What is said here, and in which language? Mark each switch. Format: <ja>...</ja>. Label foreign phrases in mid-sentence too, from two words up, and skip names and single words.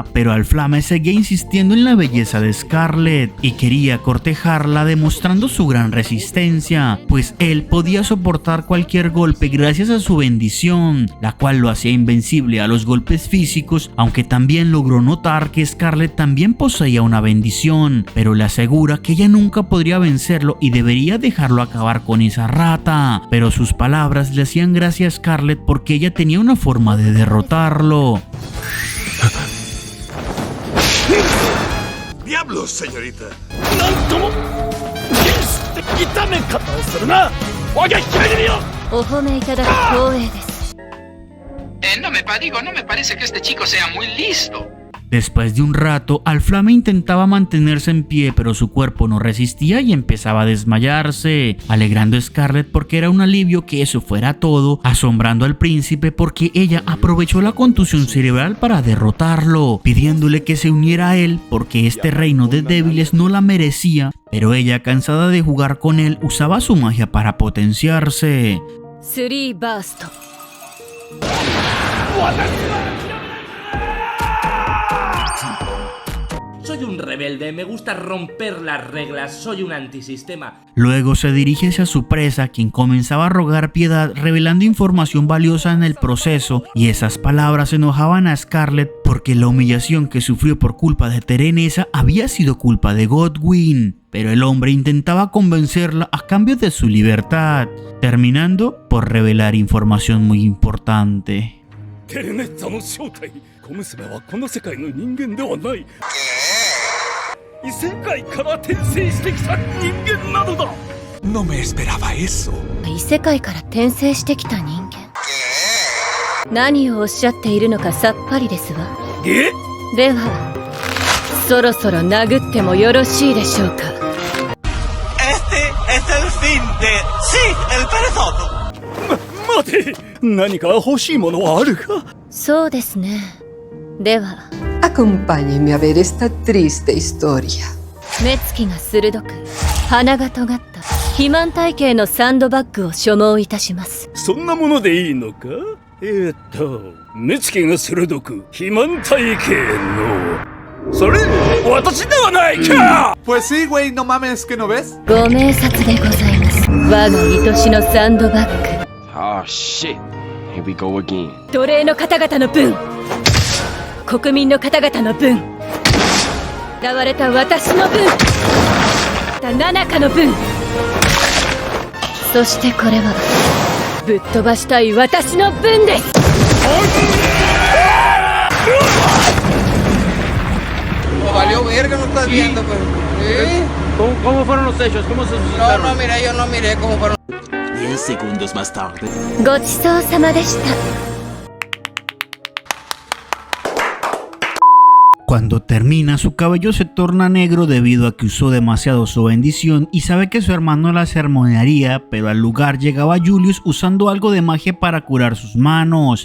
<es>Pero Alflame seguía insistiendo en la belleza de Scarlet y quería cortejarla, demostrando su gran resistencia, pues él podía soportar cualquier golpe gracias a su bendición, la cual lo hacía invencible a los golpes físicos, aunque también logró notar que Scarlet también poseía una bendición, pero le asegura que ella nunca podría vencerlo y debería dejarlo acabar con esa rata. Pero sus palabras le hacían gracia a Scarlet porque ella tenía una forma de derrotarlo. ¡Diablos, señorita!</es> <ja>なんとも痛め方をするな。我が姫君よ。お褒めいただき光栄です。</ja> <es>no me parece que este chico sea muy listo. Después de un rato, Alflame intentaba mantenerse en pie, pero su cuerpo no resistía y empezaba a desmayarse, alegrando a Scarlet porque era un alivio que eso fuera todo, asombrando al príncipe porque ella aprovechó la contusión cerebral para derrotarlo, pidiéndole que se uniera a él porque este reino de débiles no la merecía. Pero ella, cansada de jugar con él, usaba su magia para potenciarse.</es> <ja>3 バースト。</ja> <es>Soy un rebelde, me gusta romper las reglas, soy un antisistema. Luego se dirige hacia su presa, quien comenzaba a rogar piedad, revelando información valiosa en el proceso, y esas palabras enojaban a Scarlet porque la humillación que sufrió por culpa de Terenesa había sido culpa de Godwin. Pero el hombre intentaba convencerla a cambio de su libertad, terminando por revelar información muy importante.</es> <ja>テレネッザの正体、小娘はこの世界の人間ではない。異世界から転生してきた人間なのだ。</ja> <es>No me esperaba eso.</es> <ja>異世界から転生してきた人間。何をおっしゃっているのかさっぱりですわ。え？では、そろそろ殴ってもよろしいでしょうか。</ja> <es>Este es el fin de sí, el perezoso.</es> <ja>待て、何か欲しいものはあるか？そうですね。では、</ja> <es>Acompáñeme a ver esta triste historia.</es> <ja>目つきが鋭く、鼻が尖った肥満体型のサンドバッグを所望いたします。そんなものでいいのか？目つきが鋭く肥満体型の。それ、私ではないか！</ja> <es>Pues sí, güey, no mames, ¿qué no ves?</es> <ja>ご明察でございます。我が愛しのサンドバッグ。</ja> <en>Oh shit. Here we go again.</en> <ja>奴隷の方々の分、国民の方々の分、奪われた私の分、ナナカの分、そしてこれはぶっ飛ばしたい私の分です。</ja> <es>Valió verga, no estás viendo, pues. ¿Cómo fueron los hechos? ¿Cómo se suscitaron? No, mira, yo no miré cómo fueron. 10 segundos más tarde.</es> <ja>ごちそうさまでした。</ja> <es>Cuando termina, su cabello se torna negro debido a que usó demasiado su bendición y sabe que su hermano la sermonearía, pero al lugar llegaba Julius usando algo de magia para curar sus manos.</es>